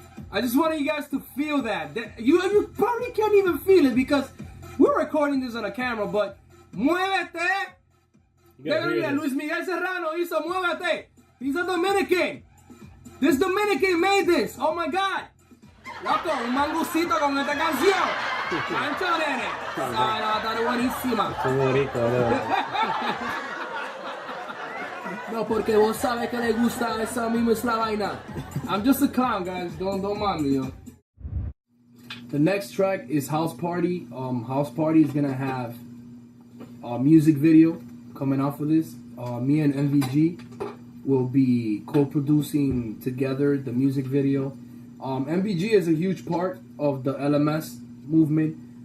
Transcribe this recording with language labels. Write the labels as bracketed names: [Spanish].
[English] I just wanted you guys to feel that. You probably can't even feel it because we're recording this on a camera, but Muévete. [Spanish] Luis Miguel Serrano hizo Muévete. [English] He's a Dominican. This Dominican made this. Oh my God. [Spanish] Loco, un mangucito con esta canción. Pancho, nene. Está buenísima. No, porque vos sabes que le gusta esa misma es la vaina. [English] I'm just a clown, guys. Don't mind me, yo. The next track is House Party. House Party is gonna have a music video coming off of this. Me and MVG will be co-producing together the music video. MVG is a huge part of the LMS movement.